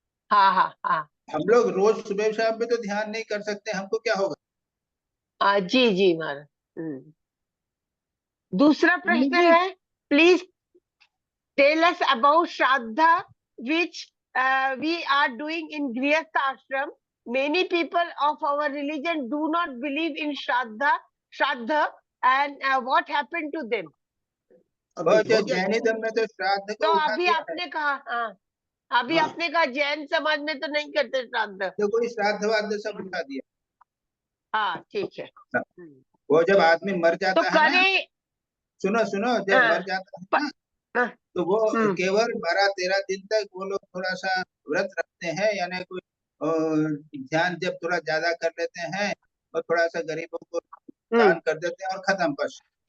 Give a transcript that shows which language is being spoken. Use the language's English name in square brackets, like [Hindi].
[Hindi] हम लोग रोज सुबह शाम में तो ध्यान नहीं कर सकते, हमको क्या होगा? जी महाराज। दूसरा प्रश्न है, [English] Please tell us about Shraddha which we are doing in Grihastha ashram. Many people of our religion do not believe in Shraddha, and what happened to them? [Hindi] Jainism में तो श्राद्ध को उठा अभी दिया आपने कहा, आपने कहा जैन समाज में तो नहीं करते श्राद्ध, तो कोई श्राद्ध सब उठा दिया। हाँ ठीक है। वो जब आदमी मर जाता तो है ना, सुनो जब मर जाता है ना, तो वो केवल 12-13 दिन तक वो लोग थोड़ा सा व्रत रखते हैं, यानी कोई ध्यान जब थोड़ा ज्यादा कर लेते हैं और थोड़ा सा गरीबों को दान कर देते हैं और खत्म बस।